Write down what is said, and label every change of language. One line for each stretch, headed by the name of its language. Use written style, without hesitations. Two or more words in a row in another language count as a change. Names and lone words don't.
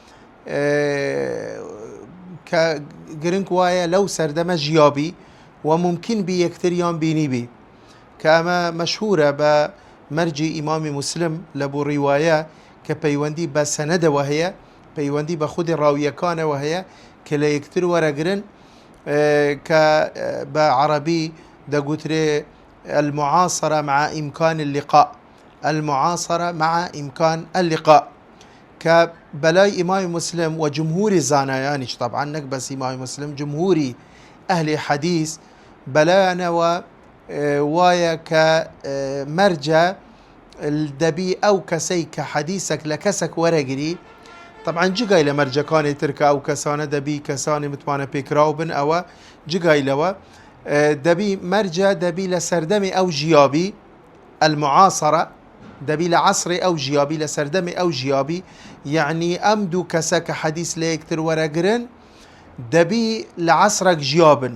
Central Kurdish: کە گرنگ وایە لەو سەردەمە ژیابی و ممکن بی یەکتریان بینی بی، کە ئەمە مەشهورە بە مەرجی ئیمامی مسلم لە بۆ ڕیوایە کە پەیوەندی بە سەنەدەوە هەیە، پەیوەندی بە خودی ڕاویەکانەوە هەیە کە لە یەکتر وەرەگرن، کە بە عەرەبی دەگوترێ
Arabic: المعاصرة مع إمكان اللقاء، المعاصرة مع إمكان اللقاء،
Central Kurdish: کە بەلای ئیمامی مسلم و جمهوری زانایانیش، طبعا نەک بەس ئیمامی مسلم، جمهوری ئەهلی حەدیث بەلایانەوە وایە کە مەرجە دەبی ئەو کەسەی کە حەدیثێک لە کەسێک وەرەگری، طبعا جگای لە مەرجەکانی ترکە ئەو کەسانە دەبی کەسانی متمانە پێکراو بن، ئەوە جگای لەوە دەبی مەرجە دەبی لە سەردەمی ئەو ژیابی المعاصرة، دەبی لە عەسری ئەو ژیابی، لە سەردەمی ئەو ژیابی، یعنی ئەم دوو کەسە کە حەدیث لە یەکتر وەرەگرن دەبی لە عەسرێک ژیابن.